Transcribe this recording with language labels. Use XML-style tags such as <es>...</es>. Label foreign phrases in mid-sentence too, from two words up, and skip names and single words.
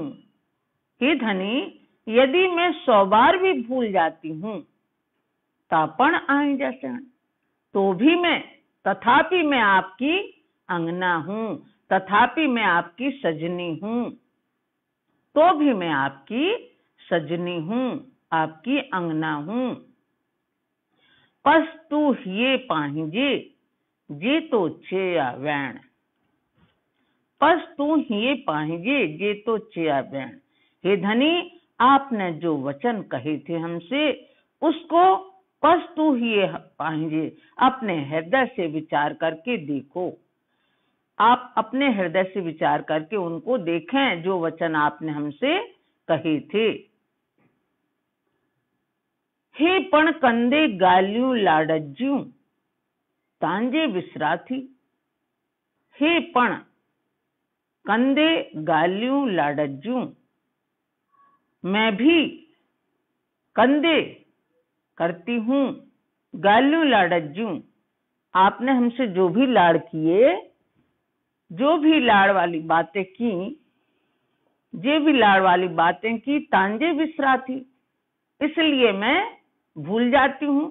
<hi>हे धनी, यदि मैं 100 बार भी भूल जाती हूं, तापण आई जैसे, तो भी मैं, तथापि मैं आपकी अंगना हूं, तथापि मैं आपकी सजनी हूं, तो भी मैं आपकी सजनी हूं, आपकी अंगना हूं।</hi> <sd>पस तू हिये पाहिजे, जे तो चेया वैण। पस तू हिये पाहिजे, जे तो चेया वैण।</sd> <hi>हे धनी, आपने जो वचन कहे थे हमसे, उसको</hi> <sd>पस तू हिये पाहिजे,</sd> <hi>अपने हृदय से विचार करके देखो। आप अपने हृदय से विचार करके उनको देखें, जो वचन आपने हमसे कहे थे।</hi> <sd>हे पण कंदे गाल्यू लाडज्यू, तांजे विसराथी। हे पण कंदे गाल्यू लाडज्यू,</sd> <hi>मैं भी कंदे करती हूँ,</hi> <sd>गाल्यू लाडज्यू,</sd> <hi>आपने हमसे जो भी लाड़ किए, जो भी लाड़ वाली बातें की, जे भी लाड़ वाली बातें की,</hi> <sd>तांजे विसराथी,</sd> <hi>इसलिए मैं भूल जाती हूँ।</hi>